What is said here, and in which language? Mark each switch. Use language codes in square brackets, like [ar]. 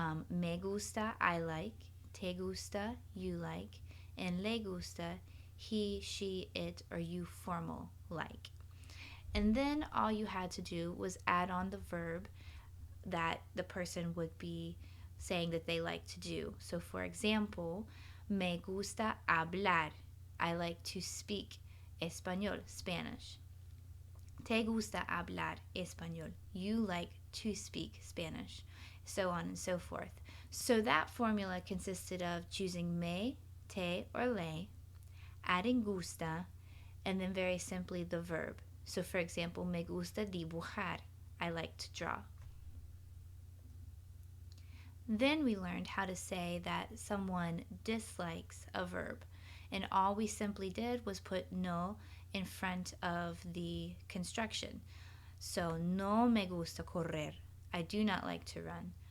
[es] Me gusta, I like. Te gusta, you like. [en] And le gusta, he, she, it, or you formal like. And then all you had to do was add on the verb that the person would be saying that they like to do. So, for example, me gusta hablar. I like to speak español, Spanish. [es] Te gusta hablar español. [en] You like to speak Spanish. So on and so forth. So that formula consisted of choosing me, te, or le, adding gusta, and then very simply the verb. So for example, me gusta dibujar. I like to draw. Then we learned how to say that someone dislikes a verb. And all we simply did was put no in front of the construction. So, no me gusta correr. I do not like to run.